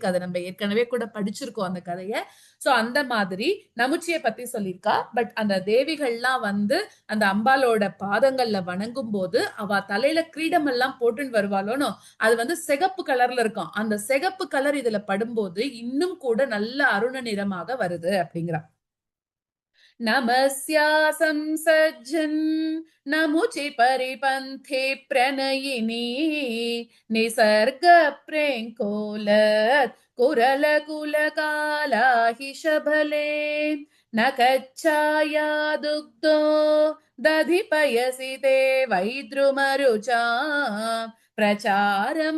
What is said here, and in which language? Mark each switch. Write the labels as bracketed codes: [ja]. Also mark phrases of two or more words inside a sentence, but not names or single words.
[ta] அதை நம்ம ஏற்கனவே கூட படிச்சிருக்கோம் அந்த கதைய. சோ அந்த மாதிரி நமுச்சியை பத்தி சொல்லியிருக்கா. பட் அந்த தேவிகள்லாம் அந்த அம்பாலோட பாதங்கள்ல வணங்கும் போது அவ தலையில கிரீடம் எல்லாம் போட்டுன்னு வருவாளோனோ அது சிகப்பு கலர்ல இருக்கும். அந்த சிகப்பு கலர் இதுல படும்போது இன்னும் கூட நல்ல அருண நிறமாக வருது அப்படிங்கிறா. [sa] नमस्या संसज्जन् नमुचि परिपन्थे प्रणयिनी निसर्ग प्रेङ्कोलत् कुरलकुलकाला हि शबले नखच्छाया दुग्धो दधिपयसि ते वैद्रुमरुचा प्रचारं